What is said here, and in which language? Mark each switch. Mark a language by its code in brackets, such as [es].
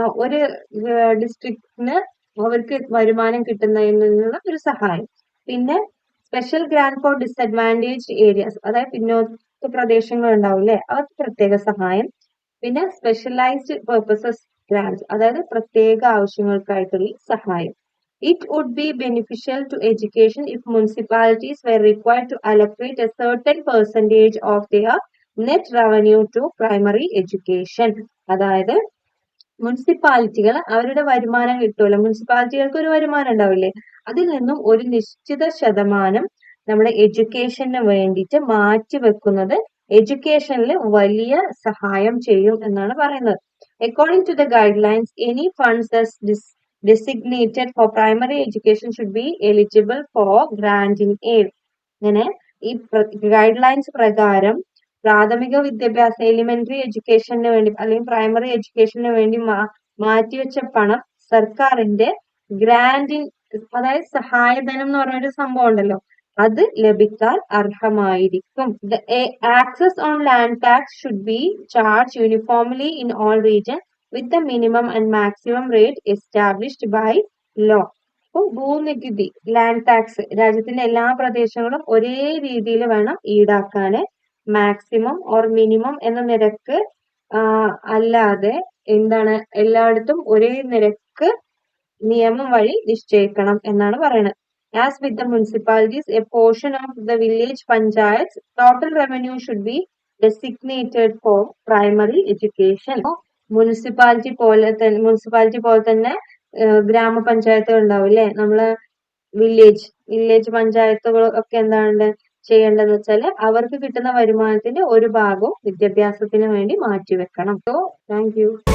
[ml] ഒരു ഡിസ്ട്രിക്റ്റിന് അവർക്ക് വരുമാനം കിട്ടുന്നതിൽ നിന്നുള്ള ഒരു സഹായം. പിന്നെ [en] special grant for disadvantage areas, [ml] അതായത് പിന്നോക്ക പ്രദേശങ്ങൾ ഉണ്ടാവില്ലേ, അവർക്ക് പ്രത്യേക സഹായം. പിന്നെ [en] specialised purposes grants, [ml] അതായത് പ്രത്യേക ആവശ്യങ്ങൾക്കായിട്ടുള്ള സഹായം. [en] It would be beneficial to education if municipalities were required to allocate a certain percentage of their net revenue to primary education. [ml] അതായത് മുനിസിപ്പാലിറ്റികൾ അവരുടെ വരുമാനം കിട്ടുമല്ലോ, മുനിസിപ്പാലിറ്റികൾക്ക് ഒരു വരുമാനം ഉണ്ടാവില്ലേ, അതിൽ നിന്നും ഒരു നിശ്ചിത ശതമാനം നമ്മുടെ എഡ്യൂക്കേഷന് വേണ്ടിയിട്ട് മാറ്റി വെക്കുന്നത് എഡ്യൂക്കേഷനിൽ വലിയ സഹായം ചെയ്യും എന്നാണ് പറയുന്നത്. [en] According to the guidelines, any funds that's designated for primary education should be eligible for granting aid. [ml] അങ്ങനെ ഈ ഗൈഡ് ലൈൻസ് പ്രകാരം പ്രാഥമിക വിദ്യാഭ്യാസ എലിമെന്ററി എഡ്യൂക്കേഷന് വേണ്ടി അല്ലെങ്കിൽ പ്രൈമറി എഡ്യൂക്കേഷന് വേണ്ടി മാറ്റിവെച്ച പണം സർക്കാരിന്റെ ഗ്രാന്റിൻ, അതായത് സഹായധനം എന്ന് പറഞ്ഞൊരു സംഭവം ഉണ്ടല്ലോ, അത് ലഭിക്കാൻ അർഹമായിരിക്കും. [en] The access on land tax should be charged uniformly in all regions with the minimum and maximum rate established by law. [ml] അപ്പോൾ ഭൂനികുതി, ലാൻഡ് ടാക്സ് രാജ്യത്തിന്റെ എല്ലാ പ്രദേശങ്ങളും ഒരേ രീതിയിൽ വേണം ഈടാക്കാന്. [en] maximum or minimum [ml] എന്ന നിരക്ക് അല്ലാതെ എന്താണ് എല്ലായിടത്തും ഒരേ നിരക്ക് നിയമം വഴി നിശ്ചയിക്കണം എന്നാണ് പറയുന്നത്. [en] As with the municipalities, a portion of the village panchayats total revenue should be designated for primary education. [ml] Municipality പോലെ തന്നെ ഗ്രാമപഞ്ചായത്തുകൾ ഉണ്ടാവില്ലേ, നമ്മള് വില്ലേജ് പഞ്ചായത്തുകൾ ഒക്കെ എന്താണ് ചെയ്യേണ്ടതെന്ന് വെച്ചാല് അവർക്ക് കിട്ടുന്ന വരുമാനത്തിന്റെ ഒരു ഭാഗവും വിദ്യാഭ്യാസത്തിന് വേണ്ടി മാറ്റിവെക്കണം. [en] So thank you.